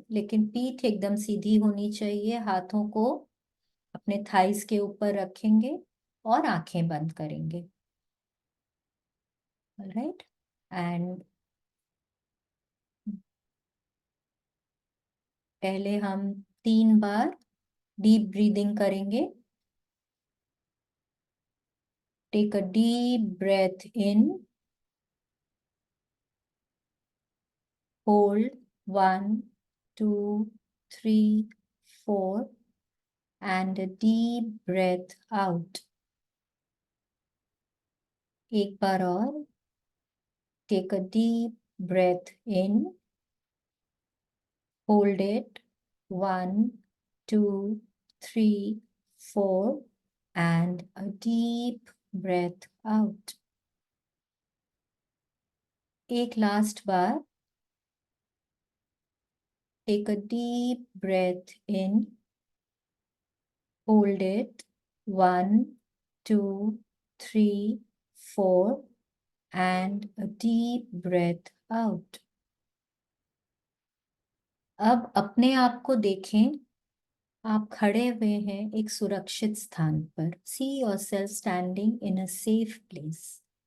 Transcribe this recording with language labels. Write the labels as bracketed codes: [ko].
[hi] लेकिन पीठ एकदम सीधी होनी चाहिए। हाथों को अपने थाइस के ऊपर रखेंगे और आंखें बंद करेंगे। राइट। एंड पहले हम 3 बार डीप ब्रीदिंग करेंगे। [en] Take a deep breath in, hold 1, 2, 3, 4 and a deep breath out. [hi] एक बार और। [en] Take a deep breath in, hold it 1, 2, 3, 4, and a deep breath out. [hi] एक last bar. [en] Take a deep breath in. Hold it. 1, 2, 3, 4, and a deep breath out. [hi] अब अपने आप को देखें. आप खड़े हुए हैं एक सुरक्षित स्थान पर. [en] See yourself standing in a safe place.